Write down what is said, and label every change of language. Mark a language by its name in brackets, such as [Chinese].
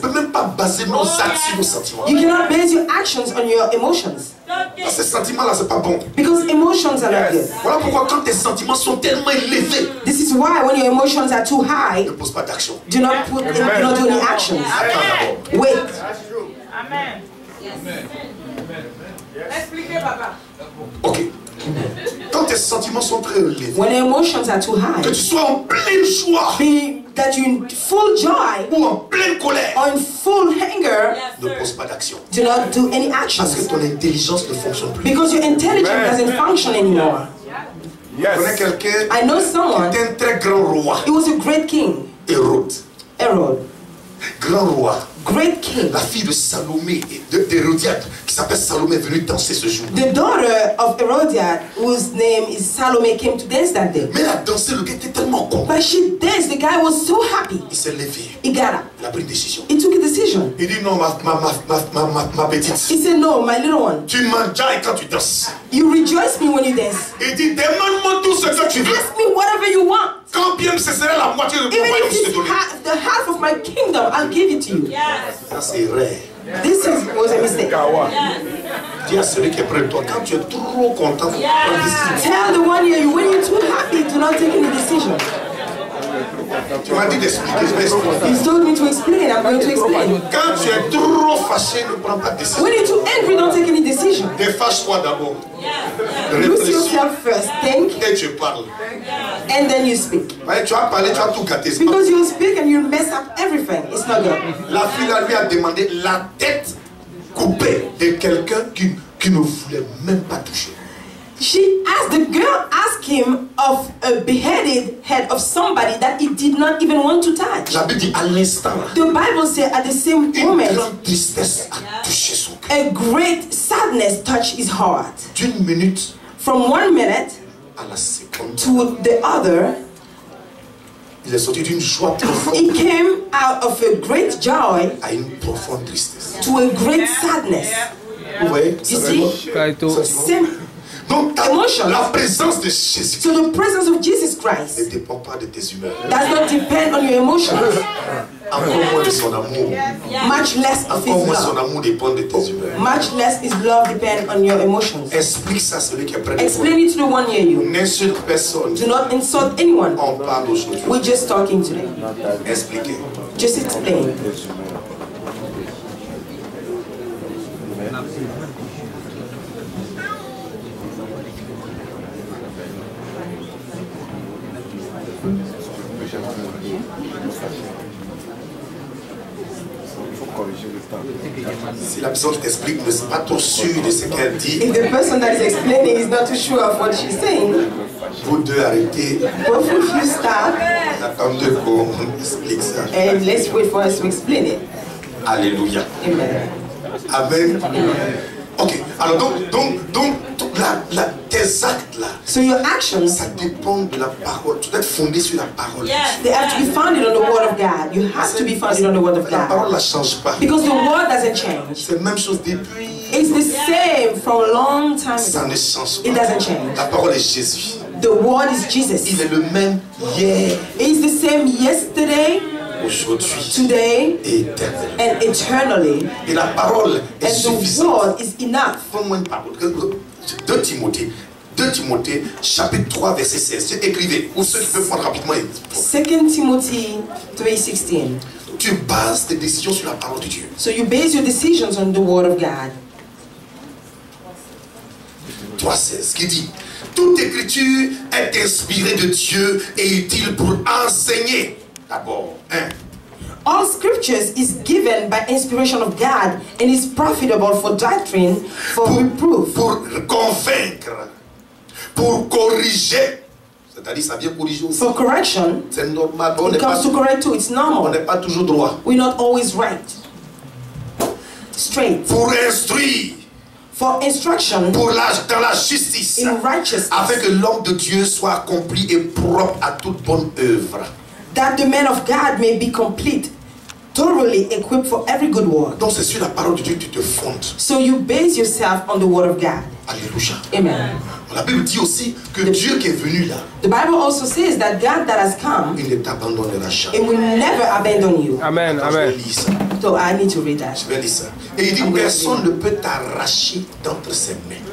[French] peut même pas baser nos actes sur nos sentiments. [English] You cannot base your actions on your emotions. [French] Ces sentiments-là, c'est pas bon. [English] Because emotions are not good. [French] Voilà pourquoi quand tes sentiments sont tellement élevés, [English] This is why when your emotions are too high, [French] ne pose pas d'action. [English] do not do any actions. [French] Attends d'abord. [English] Wait. [French] Amen. Expliquez, papa. [English] Ok. [French] Quand tes sentiments sont très élevés, [English] When your emotions are too [French] que [English] high, [French] tu sois en pleine joie [English] be that you're in full joy [French] ou en pleine colère, [English] or in full anger, [French] ne pose pas d'action. [English] do not do any [French] Parce que [English] actions. [French] ton intelligence ne fonctionne plus. [English] Because your intelligence doesn't function anymore. [French] Je connais quelqu'un [English] I know someone, [French] qui était un très grand roi, [English] he was a great king, [French] Hérode. [English] Herod. [French] Grand roi. [English] Great king. [French] La fille de Salomé, d'Hérodiade, qui s'appelle Salomé, est venue danser ce jour. [English] The daughter of Herodiad, whose name is Salome, came to dance that day. [French] Mais elle a dansé, le gars était tellement con. [English] But she danced, the guy was so happy. [French] Il s'est levé. [English] He got up. [French] Il a pris une décision. [English] He took a decision. [French] Il dit non, ma petite. [English] He said, no, my little one, [French] Tu m'enjailles quand tu danses. [English] you rejoice me when you dance. [French] Il dit demande-moi tout ce que tu veux. [English] Ask me whatever you want. [French] Quand bien ce serait la moitié de mon [English] Even [French] royaume, [English] if [French] je te [English] it's the half of my kingdom, I'll give it to you. [French] Ça c'est rare. [English] This was a mistake. [French] Dis à celui qui est près de toi, quand tu es trop content, prends une décision. [English] Tell the one here, when you're too happy, do not take any decision. [French] Tu m'as dit d'expliquer, je vais expliquer. [English] He's told me to explain, I'm going to explain. [French] Quand tu es trop fâché, ne prends pas de décision. [English] When you're too angry, don't take any decision. [French] Défâche-toi d'abord. [English] Lose [French] Réfléchis [English] yourself first, think, [French] et tu parles. [English] and then you speak. [French] Ouais, tu vas parler, tu vas tout gâter. c'est pas- [English] Because you'll speak and you'll mess up everything. It's not good. [French] La fille là, lui a demandé la tête coupée de quelqu'un qui ne voulait même pas toucher. [English] The girl asked him of a beheaded head of somebody that he did not even want to touch. [French] La Bible dit à l'instant là, [English] The Bible said at the same [French] une [English] moment, [French] grande tristesse a touché son cœur. [English] a great sadness touched his heart. [French] D'une minute [English] From 1 minute [French] à la seconde, [English] to the other, [French] il est sorti d'une joie profonde [English] he came out of a great joy [French] à une profonde tristesse. [English] to a great sadness. [French] Vous voyez? [English] You see? Kaito. Same. [French] Donc [English] Emotions. [French] la présence de Jésus [English] So the presence of Jesus [French] ne [English] Christ [French] dépend pas de tes humeurs, [English] does not depend on your emotions, [French] encore moins de son amour. [English] much less of [French] Encore [English] his [French] moins son [English] love. [French] amour dépend de tes humeurs. [English] Much less his love depend on your emotions. [French] Explique ça à celui qui est près de toi. [English] Explain it to the one near you. [French] N'insulte personne. [English] Do not insult anyone. [French] On parle aujourd'hui. [English] We're just talking today. [French] Expliquez. [English] Just explain. [French] Si la personne qui t'explique ne est pas trop sûre de ce qu'elle dit, [English] If the person that is explaining is not too sure of what she's saying, [French] vous deux arrêtez, [English] both of you stop [French] attendez qu'on explique ça. [English] and let's wait for us to explain it. [French] Alléluia. [English] Amen. Amen. [French] Ok, alors donc tes actes là, So your actions, ça dépend de la parole. Tu dois être fondé sur la parole. [English] they have to be founded on the word of God. You have to be founded on the word of [French] La parole [English] God. [French] ne change pas. [English] Because the word doesn't change. [French] C'est la même chose depuis. [English] It's the same from a long time [French] Ça [English] ago. [French] ne change [English] It [French] pas. [English] doesn't change. [French] La parole est Jésus. [English] The word is Jesus. [French] Il est le même hier, [English] It's the same yesterday, [French] aujourd'hui [English] today, [French] et éternellement. [English] and eternally. [French] Et la parole est [English] And the [French] suffisante. [English] word is enough. [French] Prends-moi une parole. 2 Timothée, chapitre 3, verset 16. Écrivez. Ou ceux qui peuvent prendre rapidement. [English] 2 Timothy 3:16. [French] Tu bases tes décisions sur la parole de Dieu. [English] So you base your decisions on the word of God. [French] 3,16 qui dit: toute écriture est inspirée de Dieu et utile pour enseigner. D'abord, [English] All scriptures is given by inspiration of God and is profitable for doctrine, for reproof, [French] pour convaincre, pour corriger. C'est-à-dire, ça vient corriger aussi. [English] for correction. [French] C'est normal. On [English] It [French] n'est pas, [English] comes to correct too. It's [French] on [English] normal. [French] n'est pas toujours droit. [English] We're not always right. Straight. [French] Pour instruire, [English] For instruction [French] pour dans la justice, [English] in righteousness, [French] afin que l'homme de Dieu soit accompli et propre à toute bonne œuvre. [English] that the man of God may be complete, thoroughly equipped for every good work. [French] Donc c'est sur la parole de Dieu que tu te fondes. [English] So you base yourself on the word of God. [French] Alléluia. [English] Amen. [French] La Bible dit aussi que Dieu qui est venu là, [English] The Bible also says that God that has come, [French] il ne t'abandonnera jamais. [English] it will never abandon you. Amen, [French] Attends, je [English] amen. [French] vais lire ça. [English] So I need to read that. [French] Je vais lire ça. Et il dit: personne ne peut t'arracher d'entre ses mains.